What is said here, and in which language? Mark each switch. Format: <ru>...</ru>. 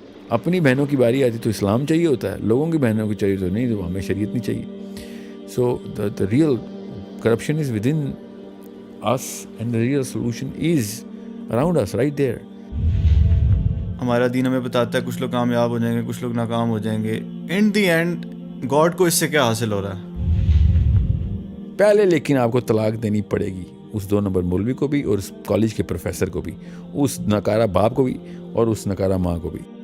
<ur>اپنی بہنوں کی باری آتی تو اسلام چاہیے ہوتا ہے, لوگوں کی بہنوں کی چاہیے تو نہیں, تو ہمیں شریعت نہیں چاہیے.</ur> <en>So the real corruption is within us and the real solution is around us right there.</en> <ur>ہمارا دین ہمیں بتاتا ہے کچھ لوگ کامیاب ہو جائیں گے, کچھ لوگ ناکام ہو جائیں گے.</ur> <en>in the end</en> <ur>گاڈ کو اس سے کیا حاصل ہو رہا ہے؟ پہلے لیکن آپ کو طلاق دینی پڑے گی, اس 2 نمبر مولوی کو بھی اور اس کالج کے پروفیسر کو بھی, اس ناکارہ باپ کو بھی اور اس ناکارہ ماں کو بھی.</ur>